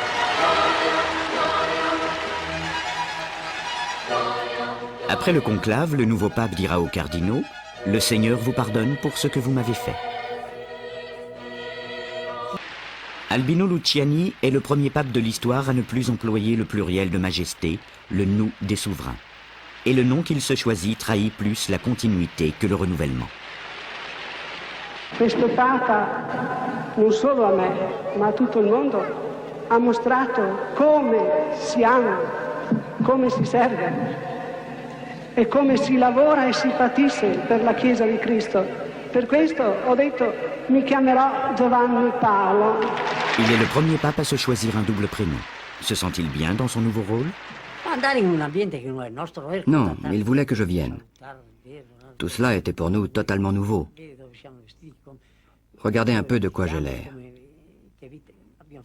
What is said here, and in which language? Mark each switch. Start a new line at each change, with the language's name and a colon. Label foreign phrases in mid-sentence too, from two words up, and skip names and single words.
French: Après le conclave, le nouveau pape dira aux cardinaux « Le Seigneur vous pardonne pour ce que vous m'avez fait ». Albino Luciani est le premier pape de l'histoire à ne plus employer le pluriel de majesté, le nous des souverains. Et le nom qu'il se choisit trahit plus la continuité que le renouvellement.
Italian: Questo Papa, non solo a me, ma a tutto il mondo, ha mostrato come si ama, come si serve e come si lavora e si patisce per la Chiesa di Cristo. Per questo ho detto, mi chiamerò Giovanni Paolo.
French: Il est le premier pape à se choisir un double prénom. Se sent-il bien dans son nouveau rôle? Non, il voulait que je vienne. Tout cela était pour nous totalement nouveau. Regardez un peu de quoi j'ai l'air.